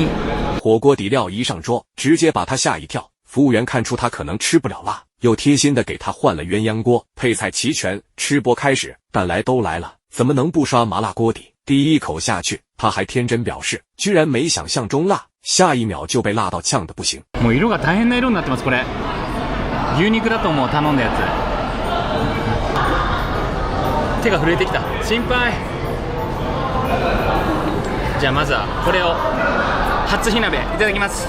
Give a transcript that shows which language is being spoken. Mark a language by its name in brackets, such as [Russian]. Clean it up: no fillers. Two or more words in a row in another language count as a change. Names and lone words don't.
[Chinese] 火锅底料一上桌，直接把他吓一跳。服务员看出他可能吃不了辣，又贴心的给他换了鸳鸯锅，配菜齐全。吃播开始，但来都来了，怎么能不刷麻辣锅底？第一口下去，他还天真表示，居然没想象中辣，下一秒就被辣到呛得不行。 [Japanese] もう色が大変な色になってます。これ牛肉だと思う、頼んだやつ。手が震えてきた、心配。じゃあまずはこれを初火鍋いただきます。